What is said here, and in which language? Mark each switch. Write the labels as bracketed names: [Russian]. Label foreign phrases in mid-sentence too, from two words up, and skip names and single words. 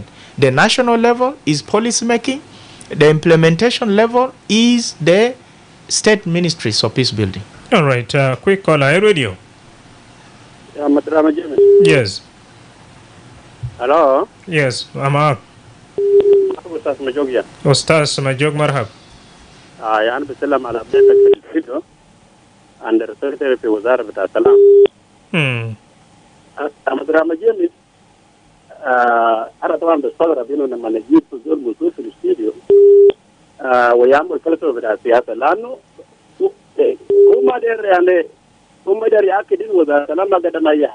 [English] The national level is policy making. The implementation level is the state ministries of peace building. All right, quick caller, radio. Madrama. Yes. Hello. Yes, I'm up. Ustaz Majog. Ustaz Majog, marhab. [Arabic] يعني بسلم على ابديتك في الفيديو عند السكرتير في وزارة بتاع السلام. مدرما جيمس أنا طبعا بستغرب إنه لما نجيب زول موجود في الاستديو ويعمل فلسفة بتاع السياسة، لأنه هو ما داير يعني هو ما داير يأكد إنه وزارة السلام ما قدر ما يحكي.